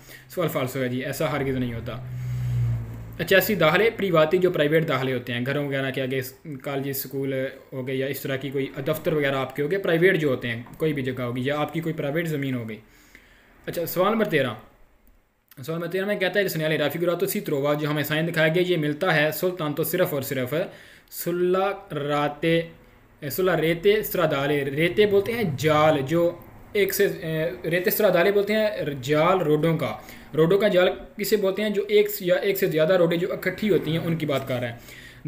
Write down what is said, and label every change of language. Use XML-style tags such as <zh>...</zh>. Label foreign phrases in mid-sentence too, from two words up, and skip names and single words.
<ur>سوال فالسو ہے جی، ایسا ہرگز نہیں ہوتا۔ اچھا، ایسی داخلے پریواتی جو پرائیویٹ داخلے ہوتے ہیں، گھروں وغیرہ کے آگے کالج اسکول ہو گئے یا اس طرح کی کوئی دفتر وغیرہ آپ کے ہو گئے، پرائیویٹ جو ہوتے ہیں، کوئی بھی جگہ ہوگی یا آپ کی کوئی پرائیویٹ زمین ہو گئی. اچھا، سوال نمبر 13۔ سوال نمبر 13 میں کہتا ہے</ur> <it>segnale raffigurato si trova,</it> <ur>جو ہمیں سائن دکھایا گیا یہ ملتا ہے سلطان تو صرف اور صرف</ur> <it>sulla rete stradale,</it> <ur>ریتے بولتے ہیں جال، جو ایک سے</ur> <it>rete stradale</it> <ur>بولتے ہیں جال روڈوں کا جال کسے بولتے ہیں? جو ایک سے زیادہ روڈیں جو اکٹھی ہوتی ہیں ان کی بات کر رہے ہیں.</ur>